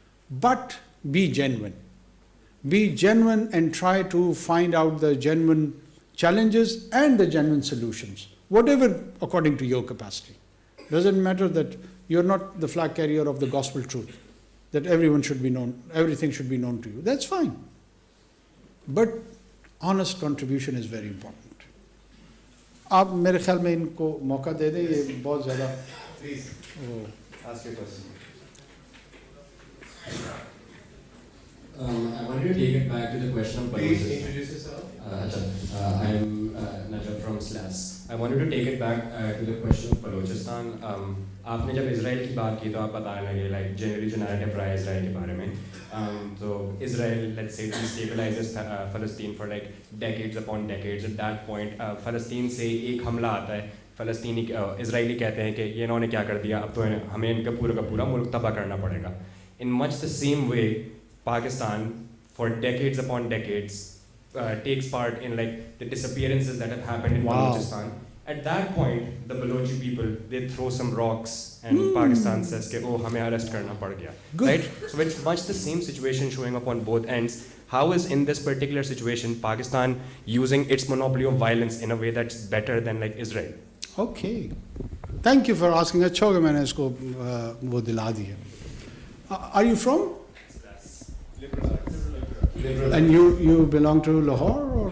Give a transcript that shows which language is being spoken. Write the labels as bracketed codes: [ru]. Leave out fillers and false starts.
[en] But be genuine. Be genuine and try to find out the genuine challenges and the genuine solutions. Whatever according to your capacity. Doesn't matter that you're not the flag carrier of the gospel truth, that everyone should be known, everything should be known to you. That's fine. But honest contribution is very important. [hi] आप मेरे ख्याल में इनको मौका दे दें, ये बहुत ज़्यादा. [en] Please, ask your question. I wanted to take it back to the question of Please introduce yourself. I'm Najab from SLAS. I wanted to take it back to the question of Balochistan. [hi] आपने जब Israel की बात की तो आप बताने लगे [en] like generally [hi] जो narrative रहा है इजराइल के बारे में. [en] So Israel, let's say, destabilizes Palestine for like decades upon decades. At that point, [hi] Palestine से एक हमला आता है. फलस्तीनी इजरायली कहते हैं कि ये इन्होंने क्या कर दिया, अब तो हमें इनका पूरा मुल्क तबाह करना पड़ेगा. [en] In much the same way, Pakistan, for decades upon decades, takes part in like the disappearances that have happened in Balochistan, At that point, the Balochi people, they throw some rocks and Pakistan says, oh, [hi] hame arrest karna pad gaya. [en] Right? So it's much the same situation showing up on both ends. How is in this particular situation Pakistan using its monopoly of violence in a way that's better than like Israel? Okay. Thank you for asking. [hi] अच्छा हो गया मैंने इसको वो दिला दिया. [en] Are you from? Liberal. And you belong to Lahore or?